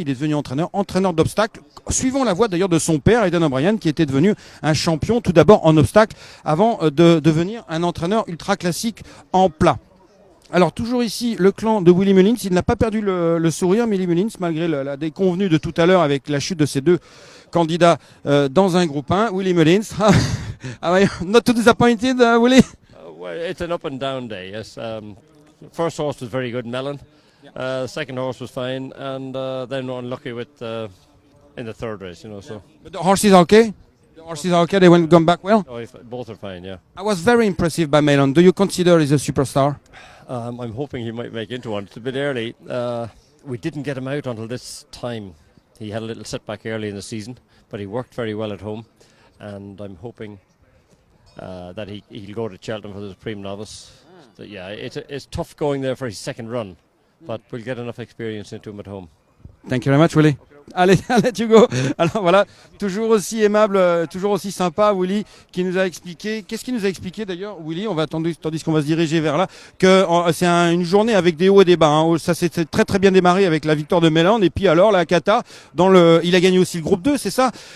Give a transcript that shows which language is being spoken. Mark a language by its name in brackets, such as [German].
[French] Il est devenu entraîneur d'obstacles, suivant la voie d'ailleurs de son père Aidan O'Brien, qui était devenu un champion tout d'abord en obstacles avant de devenir un entraîneur ultra classique en plat. Alors toujours ici le clan de Willie Mullins, il n'a pas perdu le sourire, Willie Mullins, malgré la déconvenue de tout à l'heure avec la chute de ces deux candidats dans un groupe 1. [English] Willie Mullins, not too disappointed, Willie? Well, it's an up and down day, yes. First horse was very good, Melon. Second horse was fine, and then unlucky with in the third race, So. But the horse is okay? The horses are okay. They went gone back well. Oh, both are fine, yeah. I was very impressed by Melon. Do you consider he's a superstar? I'm hoping he might make into one. It's a bit early. We didn't get him out until this time. He had a little setback early in the season, but he worked very well at home, and I'm hoping that he'll go to Cheltenham for the Supreme Novice. So, yeah, it's tough going there for his second run, but we'll get enough experience into him at home. Thank you very much, Willy. Allez, I'll let you go. [French] Alors voilà, toujours aussi aimable, toujours aussi sympa, Willy, qui nous a expliqué. Qu'est-ce qu'il nous a expliqué d'ailleurs, Willy? On va tandis qu'on va se diriger vers là, que c'est une journée avec des hauts et des bas. Hein. Ça s'est très très bien démarré avec la victoire de Melland, et puis alors la Kata, il a gagné aussi le groupe 2, c'est ça?